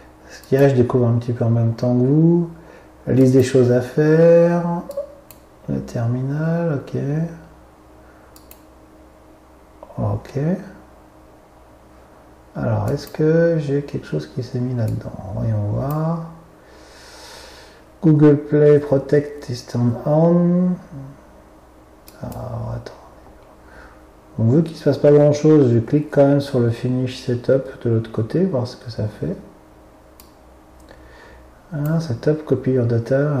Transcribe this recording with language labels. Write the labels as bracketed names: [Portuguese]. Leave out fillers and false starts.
[French] Ce qu'il y a, je découvre un petit peu en même temps que vous. La liste des choses à faire. Le terminal, ok. Ok. Alors, est-ce que j'ai quelque chose qui s'est mis là-dedans? Voyons voir. [English] Google Play Protect is turned on. [French] Alors, attends. Donc, vu qu'il ne se passe pas grand chose, je clique quand même sur le Finish Setup de l'autre côté, voir ce que ça fait. [English] Setup, copy your data.